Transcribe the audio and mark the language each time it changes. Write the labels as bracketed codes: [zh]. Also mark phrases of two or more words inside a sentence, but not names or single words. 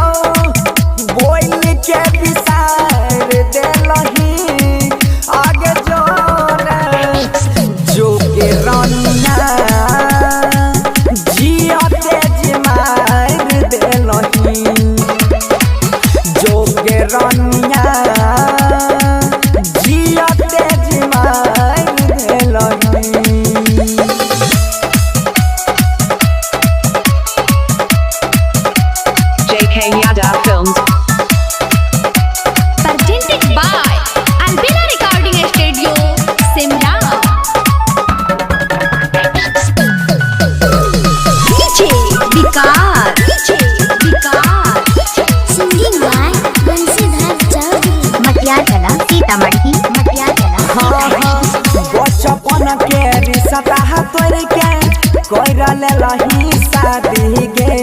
[mai] बोल के विसार देलही आगे जोगे रानिया जिया तेज मार देलही, जोगे रानिया जिया तेज मार देलही। [en] JK Yadav Films. presented by Albina Recording Studio Simla। डीजे विकास Singing by बंसीधर चौधरी। मटियाला सीतामढ़ी [mai] बचपन के रिश्ता तोड़ के कर लेलही शादी गे।